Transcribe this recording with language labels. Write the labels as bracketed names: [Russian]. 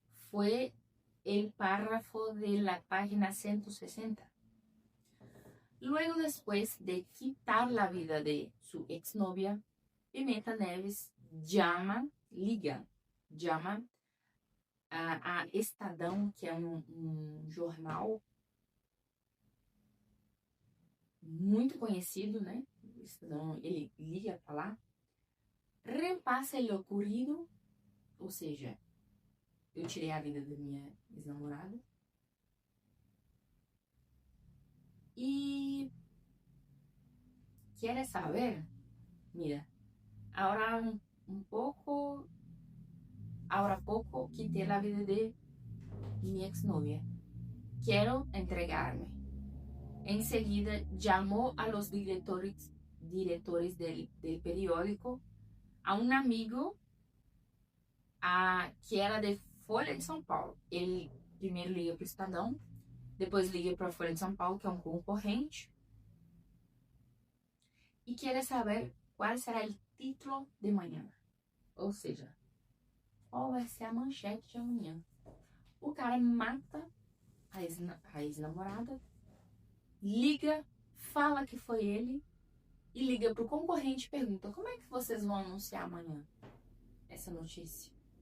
[Portuguese] Foi [Spanish] el párrafo de la página 160. Luego, después de quitar la vida de su exnovia, Pimenta Neves liga a Estadão, [Portuguese] que é um jornal muito conhecido, né? Estadão, ele liga para lá, repassa o ocorrido, ou seja, eu tirei a vida da minha ex-namorada. [Spanish] E ¿quieres saber? Mira, ahora poco quité la vida de mi exnovia. Quiero entregarme. Enseguida llamó a los directores del periódico, a un amigo que era de Folha de São Paulo. [Portuguese] Ele primeiro liga para o Estadão, depois liga para a Folha de São Paulo, que é um concorrente, e quer saber qual será o título de manhã. Ou seja, qual vai ser a manchete de amanhã. O cara mata a ex-namorada, liga, fala que foi ele, e liga para o concorrente e pergunta: como é que vocês vão anunciar amanhã essa notícia?